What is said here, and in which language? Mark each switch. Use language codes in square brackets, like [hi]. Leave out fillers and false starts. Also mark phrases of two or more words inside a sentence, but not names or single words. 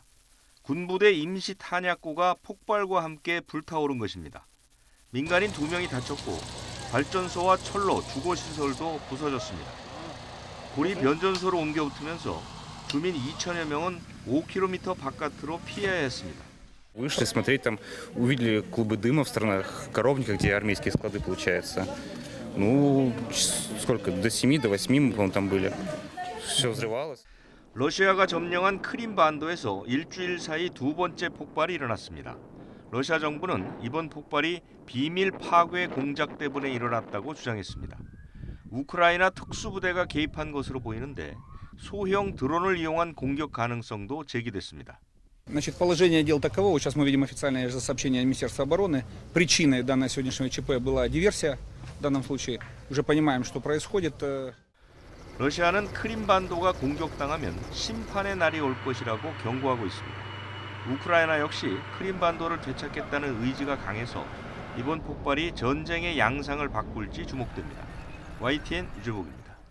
[ko] 군부대 임시 탄약고가 폭발과 함께 불타오른 것입니다. 민간인 2명이 다쳤고 발전소와 철로 주거시설도 부서졌습니다. 불이 변전소로 옮겨 붙으면서 주민 2천여 명은 5km 바깥으로 피해야 했습니다. [ru] Вышли смотреть, там увидели клубы дыма в сторонах коровника, где армейские склады получается. Ну, сколько, до 7, до 8 мы, по-моему, там были. Все взрывалось. [ko] 러시아가 점령한 크림반도에서 일주일 사이 2번째 폭발이 일어났습니다. 러시아 정부는 이번 폭발이 비밀 파괴 공작 때문에 일어났다고 주장했습니다. 우크라이나 특수부대가 개입한 것으로 보이는데 소형 드론을 이용한 공격 가능성도 제기됐습니다. [ru] Значит, положение дел таково. Сейчас мы видим официальное же сообщение Министерства обороны. Причиной данного сегодняшнего ЧП была диверсия. В данном случае уже понимаем, что происходит. [ko] 러시아는 크림반도가 공격당하면 심판의 날이 올 것이라고 경고하고 있습니다. 우크라이나 역시 크림반도를 되찾겠다는 의지가 강해서 이번 폭발이 전쟁의 양상을 바꿀지 주목됩니다. YTN 유재복입니다.